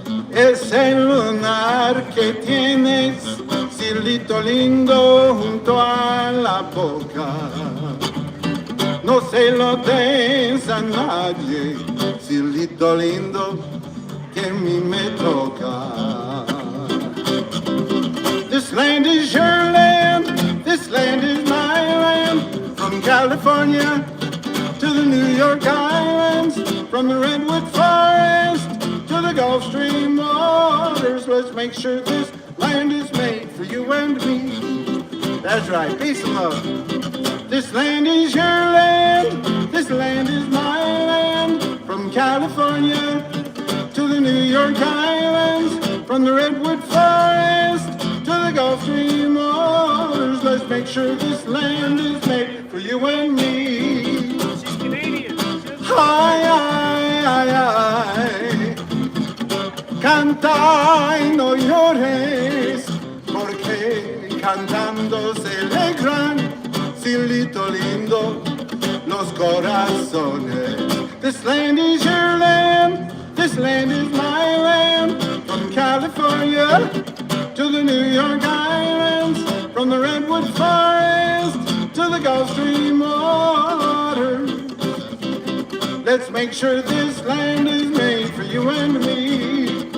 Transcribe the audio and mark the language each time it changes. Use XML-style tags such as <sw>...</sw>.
<es>Ese lunar que tienes, cielito lindo, junto a la boca, no se lo des a nadie, cielito lindo, que a mí me toca.</es> <en>This land is your land, this land is my land, from California to the New York Islands, from the Redwood Forest to the Gulf Stream waters. Let's make sure this land is made for you and me. That's right, peace and love. This land is your land, this land is my land. From California to the New York Islands, from the Redwood Forest to the Gulf Stream waters. Let's make sure this land is made for you and me. She's Canadian.</en> <es>Ay, ay, ay, ay. Canta y no llores, porque cantando se alegran, cielito lindo, los corazones.</es> <en>This land is your land, this land is my land. From California to the New York Islands, from the Redwood Forest to the Gulf Stream waters. Let's make sure this land is made for you and me.</en>